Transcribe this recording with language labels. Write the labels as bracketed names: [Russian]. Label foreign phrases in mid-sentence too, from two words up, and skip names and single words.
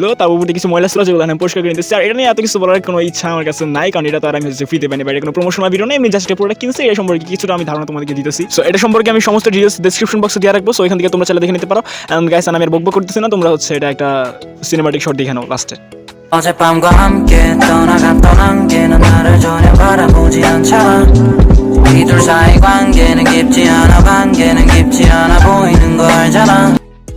[Bangla] তার উপরে কিছু ময়লা ছিল যেগুলো আমি পরিষ্কার করে নিতেছি। আর এটা নিয়ে এত কিছু বলার কোনো ইচ্ছা আমার কাছে নাই, কারণ এটা তো আর আমি হচ্ছে ফ্রিতে পাইনি, বাইরে কোনো [English] promotional video [Bangla] নেই। আমি [English] just product [Bangla] কিনছি, এটা সম্পর্কে কিছুটা আমি ধারণা তোমাদেরকে দিতেছি। সো এটা সম্পর্কে আমি সমস্ত [English] details description boxe [Bangla] দিয়ে রাখবো। সো এখান থেকে তোমরা চাইলে দেখে নিতে পারো। [English] and guys, [Bangla] আমি আর বকবক করতেছি না, তোমরা হচ্ছে এটা একটা [English] cinematic shot [Bangla] দেখে নাও লাস্টে। [Korean] 어젯밤과 함께 떠나갔던 안개는 나를 전혀 바라보지 않잖아. 우리 둘 사이 관계는 깊지 않아, 관계는 깊지 않아 보이는 거 알잖아.